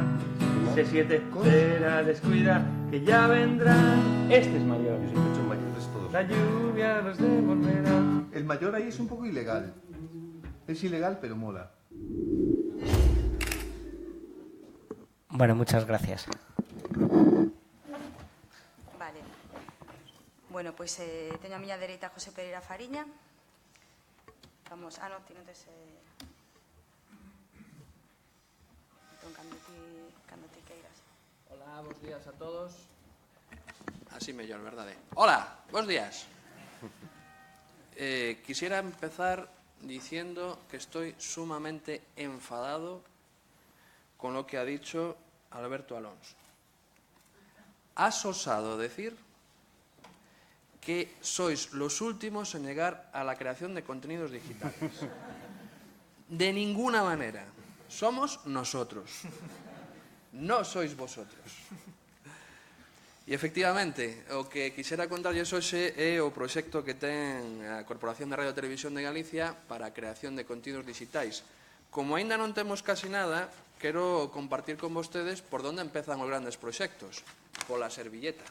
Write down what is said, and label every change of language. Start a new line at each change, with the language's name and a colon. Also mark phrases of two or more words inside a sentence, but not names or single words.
Spanish: Se siete, espera, descuida, que ya vendrá. Este es mayor. La lluvia los devolverá. El mayor ahí es un poco ilegal. Es ilegal, pero mola. Bueno, muchas gracias. Vale. Bueno, pues
Galician: teño a miña dereita José Pereira Fariña.
Spanish: Vamos, no, tiene antes...
Galician: Entón, cando ti queiras. Hola, bos días a todos. Así mellor, verdade? Hola, bos días.
Spanish: Quisiera empezar diciendo que estoy sumamente enfadado con lo que ha dicho Alberto Alonso. Has osado decir que sois los últimos en llegar a la creación de contenidos digitales. De ninguna manera. Somos nosotros. No sois vosotros.
Galician: E, efectivamente, o que quixera contarlles hoxe é o proxecto que ten a Corporación de Radio e Televisión de Galicia para a creación de contidos digitais. Como aínda non temos casi nada, quero compartir con vostedes por onde empezan os grandes proxectos. Pola servilleta.